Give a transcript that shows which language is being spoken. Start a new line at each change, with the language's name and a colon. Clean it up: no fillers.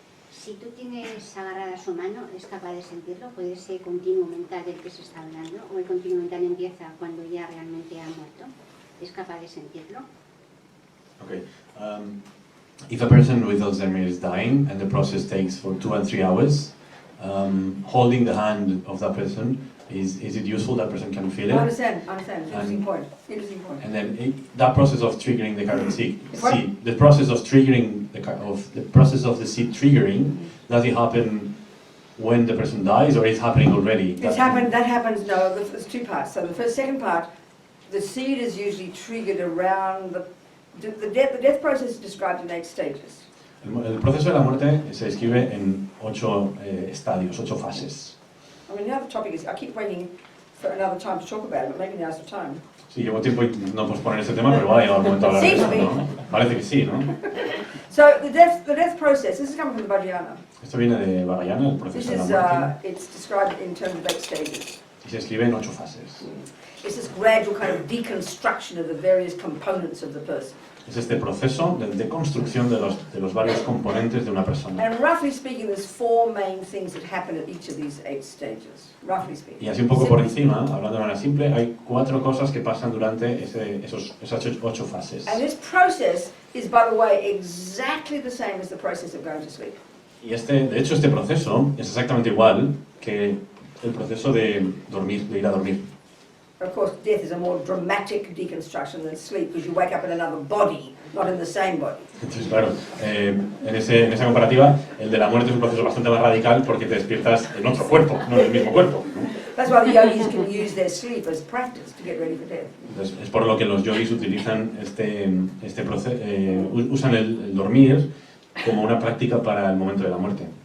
Spanish: Si tú tienes agarrada su mano, ¿es capaz de sentirlo? ¿Puede ser continuo mental del que se está hablando? ¿O el continuo mental empieza cuando ya realmente ha muerto? ¿Es capaz de sentirlo?
English: Okay. If a person with Alzheimer is dying and the process takes for 2 and 3 hours, holding the hand of that person, is it useful that person can feel it? I understand. Interesting point. And then that process of triggering the karmic seed, the process of triggering the process of the seed triggering, does it happen when the person dies, or it's happening already? That happens, no, there's two parts. So the second part, the seed is usually triggered around the death process is described in 8 stages.
Spanish: El proceso de la muerte se describe en 8 estadios, 8 fases.
English: I mean, now the topic is, I keep waiting for another time to talk about it, but maybe now's the time.
Spanish: Sí, llevo tiempo y no posponer este tema, pero va a llegar el momento de hablar de eso, ¿no? Parece que sí, ¿no?
English: So the death process, this is coming from the Vajrayana.
Spanish: Esto viene de Vajrayana, el proceso
English: This
Spanish: de
English: is,
Spanish: la muerte,
English: it's described in terms of 8 stages.
Spanish: y se escribe en 8 fases.
English: It's this gradual kind of deconstruction of the various components of the person.
Spanish: Es este proceso de deconstrucción de los varios componentes de una persona.
English: And roughly speaking, there's 4 main things that happen at each of these 8 stages. Roughly speaking.
Spanish: Y así un poco por encima, hablando de manera simple, hay 4 cosas que pasan durante esas 8 fases.
English: And this process is, by the way, exactly the same as the process of going to sleep.
Spanish: Y de hecho, este proceso es exactamente igual que el proceso de dormir, de ir a dormir.
English: Of course, death is a more dramatic deconstruction than sleep, because you wake up in another body, not in the same body.
Spanish: Entonces, claro, en esa comparativa, el de la muerte es un proceso bastante más radical porque te despiertas en otro cuerpo, no en el mismo cuerpo, ¿no?
English: That's why the yogis can use their sleep as practice to get ready for death.
Spanish: Entonces, es por lo que los yogis utilizan proceso, usan el dormir como una práctica para el momento de la muerte.